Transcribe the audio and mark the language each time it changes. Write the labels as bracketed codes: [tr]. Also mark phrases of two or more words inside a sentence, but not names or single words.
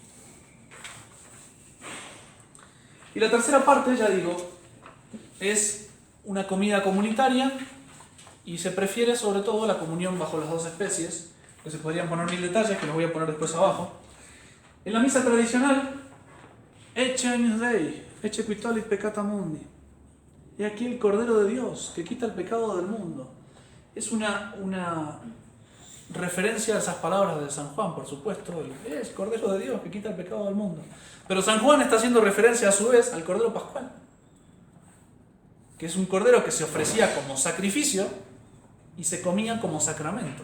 [es] Y la tercera parte, ya digo, es una comida comunitaria y se prefiere sobre todo la comunión bajo las dos especies, que se podrían poner 1000 detalles, que los voy a poner después abajo. En la misa tradicional, [la] Ecce agnus Dei, ecce qui tollit peccata mundi. [es] Y aquí el Cordero de Dios, que quita el pecado del mundo. Es una referencia a esas palabras de San Juan, por supuesto. Es Cordero de Dios, que quita el pecado del mundo. Pero San Juan está haciendo referencia a su vez al Cordero Pascual, que es un cordero que se ofrecía como sacrificio y se comía como sacramento.